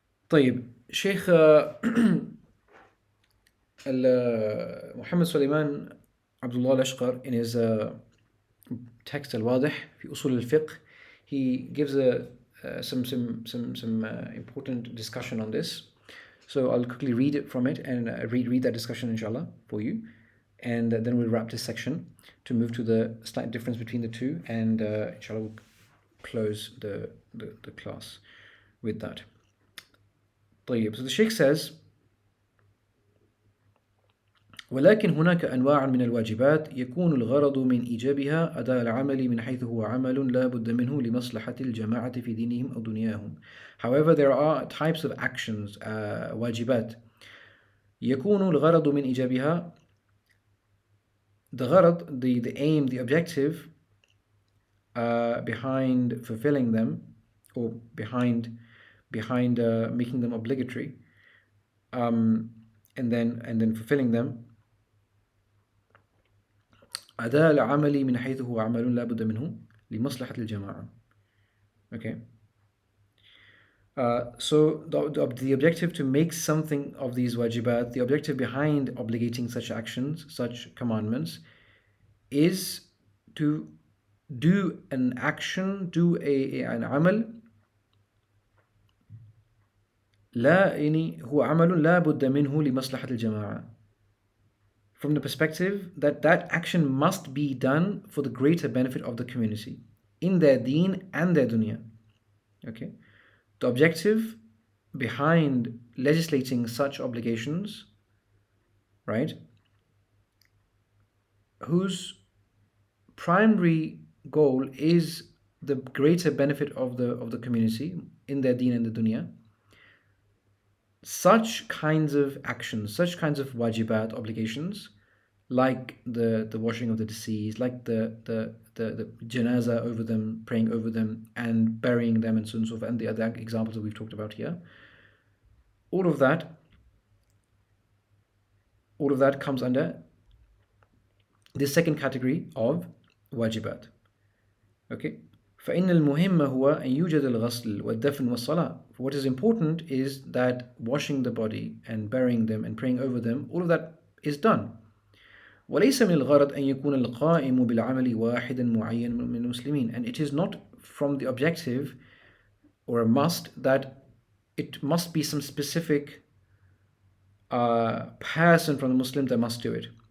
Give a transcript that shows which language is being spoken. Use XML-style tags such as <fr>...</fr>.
<en>طيب, Sheikh Muhammad Sulaiman Abdullah al-Ashqar, in his text Al-Wadih fi Usul al-Fiqh, he gives some important discussion on this. So I'll quickly read it from it and read that discussion, inshallah, for you, and then we'll wrap this section to move to the slight difference between the two, and inshallah we'll close the class with that.</en> <ar>طيب.</ar> <en>So the Sheikh says,</en> <ar>ولكن هناك أنواع من الواجبات يكون الغرض من إيجابها أداء العمل من حيث هو عمل لا بد منه لمصلحة الجماعة في دينهم أو دنياهم.</ar> <en>However, there are types of actions, واجبات,</en> <ar>يكون الغرض من إيجابها,</ar> <en>the gharad, the aim, the objective behind fulfilling them, or behind making them obligatory, and then fulfilling them,</en> <ar>أداء العمل من حيث هو عمل لا بد منه لمصلحة الجماعة.</ar> <en>Okay. So the objective to make something of these wajibat, the objective behind obligating such actions, such commandments, is to do an action, do an amal.</en> <ar>لا يعني هو عمل لا بد منه لمصلحة الجماعة.</ar> <en>From the perspective that that action must be done for the greater benefit of the community in their deen and their dunya. Okay, the objective behind legislating such obligations, right, whose primary goal is the greater benefit of the community in their deen and the dunya, such kinds of actions, such kinds of wajibat, obligations, like the washing of the deceased, like the janazah over them, praying over them, and burying them, and so on and so forth, and the other examples that we've talked about here. All of that, comes under this second category of wajibat. Okay.</en> <ar>فإن المهم هو أن يوجد الغسل والدفن والصلاة.</ar> <en>What is important is that washing the body and burying them and praying over them, all of that is done.</en> <ar>وليس من الغرض أن يكون القائم بالعمل واحدا معين من المسلمين.</ar> <en>And it is not from the objective or a must that it must be some specific person from the Muslim that must do it.</en>